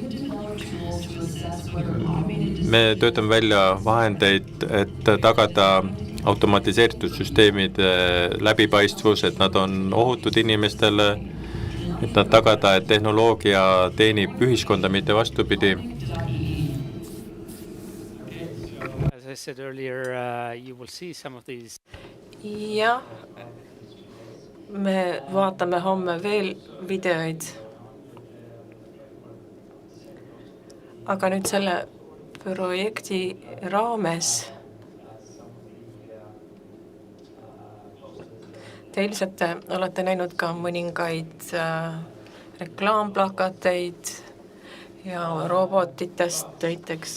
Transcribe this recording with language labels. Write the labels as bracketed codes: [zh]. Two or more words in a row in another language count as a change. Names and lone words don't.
[et] Me töötame välja vahendeid, et tagada automatiseeritud süsteemide läbipaistvus, et nad on ohutud inimestele, et nad tagada, et tehnoloogia teenib ühiskonda, mitte vastupidi. [en] As I said earlier, you will see some of these. [et] Ja, me vaatame homme veel videoid. Aga nüüd selle projekti raames te ilmselt olete näinud ka mõningaid reklaamplakateid ja robotitest näiteks.